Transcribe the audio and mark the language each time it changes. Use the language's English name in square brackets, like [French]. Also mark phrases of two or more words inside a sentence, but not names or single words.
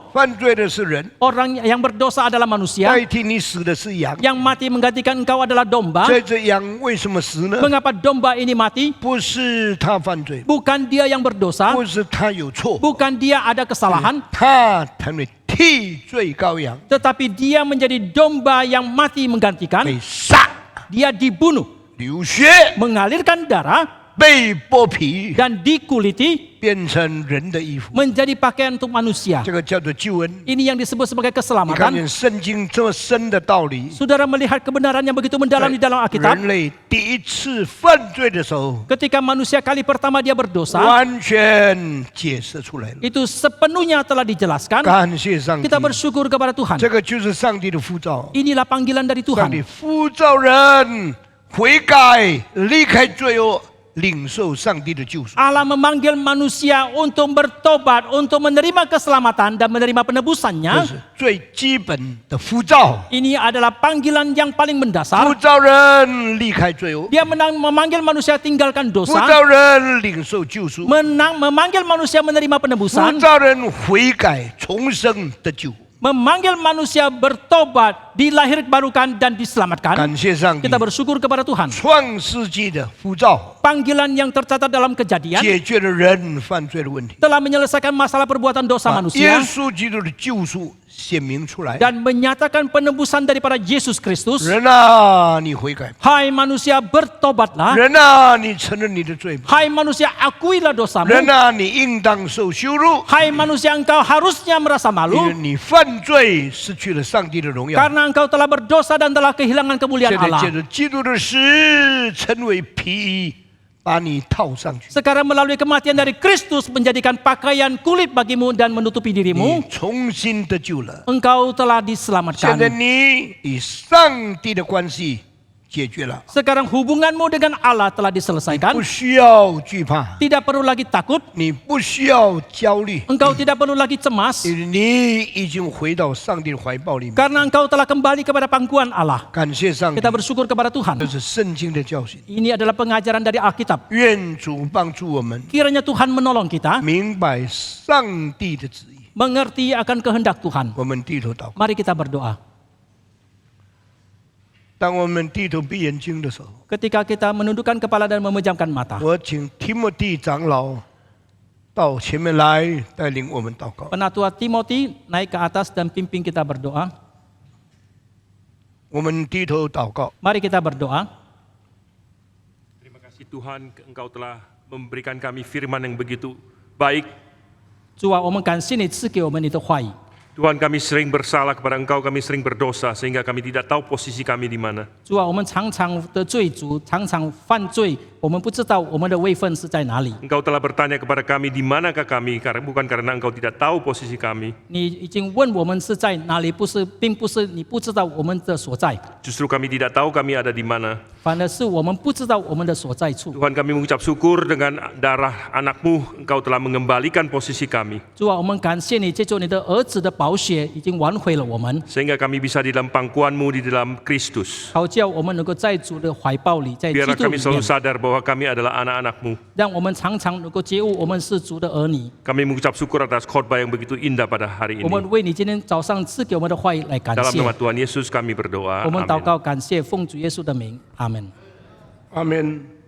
[Chinese] 犯罪的是人， [Indonesian] Orang yang berdosa adalah manusia. [Chinese] 代替你死的是羊。 [Indonesian] Yang mati menggantikan engkau adalah domba. [Chinese] 这只羊为什么死呢？ [Indonesian] Mengapa domba ini mati? [Chinese] 不是他犯罪， [Indonesian] Bukan dia yang berdosa. [Chinese] 不是他有错， [Indonesian] Bukan dia ada kesalahan. [Chinese] 他成为替罪羔羊， [Indonesian] Tetapi dia menjadi domba yang mati menggantikan. [Chinese] 被杀、 [Indonesian] Dia dibunuh, [Chinese] 流血、 [Indonesian] mengalirkan darah, [Chinese] 被剥皮， [Indonesian] dan dikuliti [Chinese] 变成人的衣服。 [Indonesian] menjadi pakaian untuk manusia. [Chinese] 这个叫做救恩。 [Indonesian] Ini yang disebut sebagai [Chinese] 你看 [Indonesian] keselamatan. [Chinese] 见圣经这么深的道理， [Indonesian] Saudara melihat kebenaran yang begitu mendalam di dalam Alkitab. [Chinese] 人类第一次犯罪的时候， [Indonesian] Ketika manusia kali pertama dia berdosa, [Chinese] 完全解释出来了。 [Indonesian] itu sepenuhnya telah dijelaskan. [Chinese] 感谢上帝 [Indonesian] Kita，bersyukur kepada Tuhan. [Chinese] 这个就是上帝的呼召。 [Indonesian] Inilah panggilan dari [Chinese] 上帝 [Indonesian] Tuhan. [Chinese] 呼召人悔改，离开罪恶，领受上帝的救赎。 [Indonesian] Allah memanggil manusia untuk bertobat, untuk menerima keselamatan dan menerima [Chinese] 这 [Indonesian] penebusannya. [Chinese] 是最基本的呼召， [Indonesian] Ini adalah panggilan yang paling [Chinese] 呼 [Indonesian] mendasar. [Chinese] 召人离开罪恶， [Indonesian] Dia memanggil manusia tinggalkan [Chinese] 呼 [Indonesian] dosa, [Chinese] 召人领受救赎， [Indonesian] memanggil manusia menerima [Chinese] 呼 [Indonesian] penebusan, [Chinese] 召人悔改重生得救。 [Indonesian] memanggil manusia bertobat, dilahirbarukan dan diselamatkan. [Chinese] 感谢上帝 [Indonesian] Kita，bersyukur kepada Tuhan. [Chinese] 创世纪的呼召 [Indonesian] Panggilan yang tercatat dalam Kejadian [Chinese] 解决了人犯罪的问题， [Indonesian] telah menyelesaikan masalah perbuatan dosa [Chinese] 把耶 [Indonesian] manusia [Chinese] 稣基督的救赎显明出来。 [Indonesian] dan menyatakan penebusan daripada Yesus Kristus. [Chinese] 人啊，你悔改； [Indonesian] Hai manusia, bertobatlah. [Chinese] 人啊，你承认你的罪吧； [Indonesian] Hai manusia, akuilah dosamu. [Chinese] 人啊，你应当受羞辱， [Indonesian] Hai manusia, engkau harusnya merasa [Chinese] 因 [Indonesian] malu [Chinese] 为你犯罪失去了上帝的荣耀。 [Indonesian] karena engkau telah berdosa dan telah kehilangan [Chinese] 现 [Indonesian] kemuliaan [Chinese] 在 [Indonesian] Allah. [Chinese] 借着基督的死，成为皮衣，把你套上去。 [Indonesian] Sekarang melalui kematian dari Kristus menjadikan pakaian kulit bagimu dan menutupi [Chinese] 你 [Indonesian] dirimu. [Chinese] 重新得救了。 [Indonesian] Engkau telah [Chinese] 现在 [Indonesian] diselamatkan. [Chinese] 你与上帝的关系解决了， [Indonesian] Sekarang hubunganmu dengan Allah telah diselesaikan. [Chinese] 不需要惧怕， [Indonesian] Tidak perlu lagi takut. [Chinese] 你不需要焦虑， [Indonesian] Engkau tidak perlu lagi cemas. [Chinese] 你已经回到上帝的怀抱里面。 [Indonesian] Karena engkau telah kembali kepada pangkuan Allah. [Chinese] 感谢上帝 [Indonesian] Kita，bersyukur kepada [Chinese] 这 [Indonesian] Tuhan. [Chinese] 是圣经的教训。 [Indonesian] Ini adalah pengajaran dari Alkitab. [Chinese] 愿主帮助我们 [Indonesian] Kiranya Tuhan menolong kita [Chinese] 明白上帝的旨意。 [Indonesian] mengerti akan kehendak Tuhan. [Chinese] 我们低头祷告。 [Indonesian] Mari kita berdoa. [Chinese] 当我们低头闭眼睛的时候， [Indonesian] Ketika kita menundukkan kepala dan memejamkan mata. [Chinese] 我请提摩地长老到前面来带领我们祷告。 [Indonesian] Penatua Timothy naik ke atas dan pimpin kita berdoa. [Chinese] 我们低头祷告。 [Indonesian] Mari kita berdoa. Terima kasih Tuhan, Engkau telah memberikan kami firman yang begitu baik. [Chinese] 主啊，我们感谢你赐给我们你的话语。 [Indonesian] Tuhan, kami sering bersalah kepada Engkau, kami sering berdosa sehingga kami tidak tahu posisi kami di mana. [Chinese] 主啊，我们常常得罪主，常常犯罪，我们不知道我们的位分是在哪里。 [Indonesian] Engkau telah bertanya kepada kami di manakah kami, bukan karena Engkau tidak tahu posisi kami. [Chinese] 你已经问我们是在哪里，并不是你不知道我们的所在， [Indonesian] Justru kami tidak tahu kami ada di mana. [Chinese] 反而是我们不知道我们的所在处。 [Indonesian] Tuhan, kami mengucap syukur dengan darah anak-Mu, Engkau telah mengembalikan posisi kami. [Chinese] 主啊，我们感谢你，借助你的儿子的宝血，已经挽回了我们， [Indonesian] Sehingga kami bisa di dalam pangkuan-Mu, di dalam Kristus. [Chinese] 好叫我们能够在主的怀抱里，在基 [Indonesian] Biarlah [Chinese] 督 [Indonesian] kami [Chinese] 里 [Indonesian] selalu [Chinese] 面， [Indonesian] sadar bahwa kami adalah anak-anak-Mu. [Chinese] 让我们常常能够觉悟我们是主的儿女。 [Indonesian] Kami mengucap syukur atas khotbah yang begitu indah pada hari [Chinese] 我们 [Indonesian] ini. [Chinese] 为你今天早上赐给我们的话语来感 [Indonesian] Dalam [Chinese] 谢。 [Indonesian] nama Tuhan Yesus kami berdoa. [Chinese] 我们祷 [Indonesian] Amin. [Chinese] 告，感谢奉主耶稣的名，阿门。阿门。